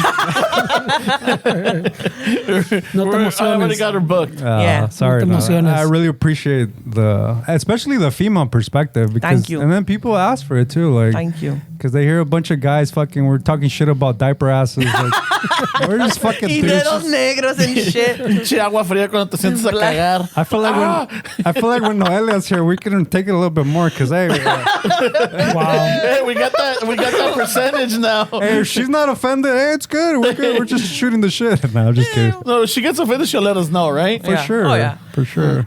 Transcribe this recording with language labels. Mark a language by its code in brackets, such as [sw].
[en] I already got her booked. Yeah. Sorry. [es] No te emociones. [en] I really appreciate especially the female perspective. Because, Thank you. And then people ask for it too. Thank you. Because they hear a bunch of guys we're talking shit about diaper asses. We're just fucking [es] Y dedos negros [en] and shit. [es] Pinche agua fría cuando te sientes a cagar. [en] I feel like when Noelia's here, we can take it a little bit more because Hey, we got that percentage now. Hey, if she's not offended, hey, it's good. We're good. We're just shooting the shit. No, I'm just kidding. No, if she gets offended, she'll let us know, right? For sure. Oh, yeah. For sure.